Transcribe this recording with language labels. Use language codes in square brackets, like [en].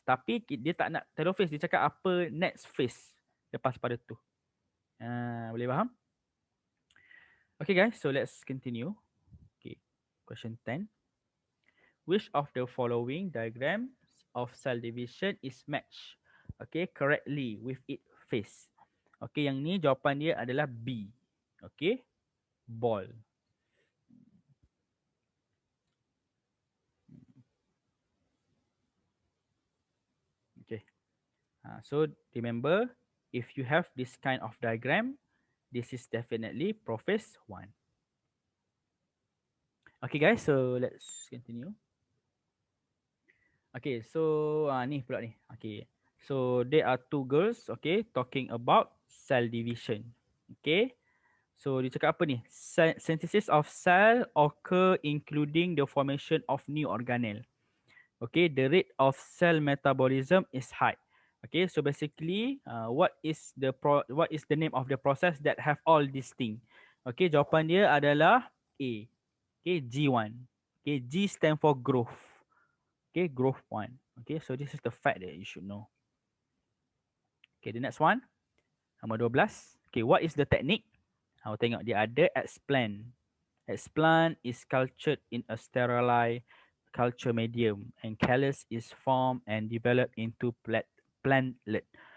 [ms] Tapi dia tak nak telophase, dia cakap apa next phase lepas pada tu. Boleh faham? [en] Okay guys, so let's continue. Okay, question 10. Which of the following diagrams of cell division is matched, okay, correctly with its phase? [ms] Okay, yang ni jawapan dia adalah B. [en] Okay, ball. Okay, so remember, if you have this kind of diagram, this is definitely prophase 1. Okay guys, so let's continue. Okay, so [ms] ni pula ni. [en] Okay, so there are two girls, okay, talking about cell division. Okay, so [ms] dia cakap apa ni? [en] Synthesis of cell occur including the formation of new organelle. Okay, the rate of cell metabolism is high. Okay, so basically, what is the name of the process that have all these things? [ms] Okay, jawapan dia adalah A. [en] Okay, G1. Okay, G stand for growth. Okay, growth 1. Okay, so this is the fact that you should know. Okay, the next one. Nombor 12. Okay, what is the technique? [ms] Awak tengok dia ada [en] explant. Explant is cultured in a sterilized culture medium and callus is formed and developed into plantlet.